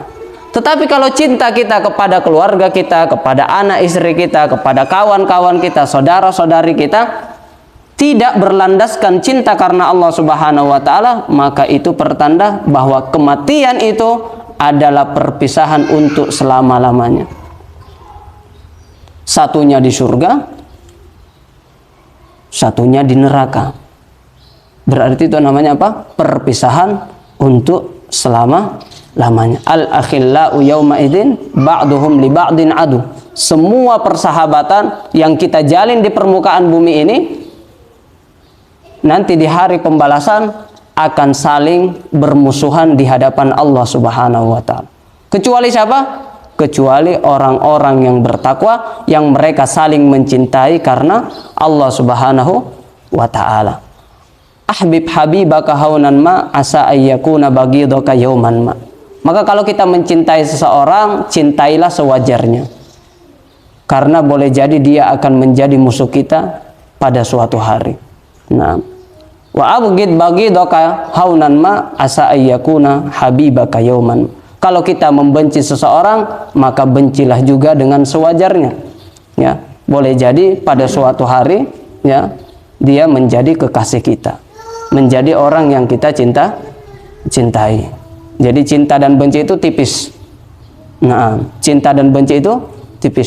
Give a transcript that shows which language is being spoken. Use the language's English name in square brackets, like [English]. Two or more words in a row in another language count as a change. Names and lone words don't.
[Indonesian] Tetapi kalau cinta kita kepada keluarga kita, kepada anak istri kita, kepada kawan-kawan kita, saudara-saudari kita, tidak berlandaskan cinta karena Allah [Arabic] سبحانه وتعالى, [Indonesian] maka itu pertanda bahwa kematian itu adalah perpisahan untuk selama-lamanya. Satunya di surga, satunya di neraka. Berarti itu namanya apa? Perpisahan untuk selama-lamanya. [Arabic] الأخلاء يومئذ بعضهم لبعض عدو. [Indonesian] Semua persahabatan yang kita jalin di permukaan bumi ini, nanti di hari pembalasan akan saling bermusuhan di hadapan Allah [Arabic] سبحانه وتعالى. [Indonesian] Kecuali siapa? Kecuali orang-orang yang bertakwa, yang mereka saling mencintai karena Allah [Arabic] سبحانه وتعالى. أحبب حبيبك هونا ما عسى أن يكون بغيضك يوما ما. [Indonesian] Maka kalau kita mencintai seseorang, cintailah sewajarnya. Karena boleh jadi dia akan menjadi musuh kita pada suatu hari. [Arabic] Nah, وأبغض بغيضك هونا ما عسى أن يكون حبيبك يوما. [Indonesian] Kalau kita membenci seseorang, maka bencilah juga dengan sewajarnya. Ya, boleh jadi pada suatu hari, ya, dia menjadi kekasih kita, menjadi orang yang kita cintai. Jadi cinta dan benci itu tipis. Nah, cinta dan benci itu tipis.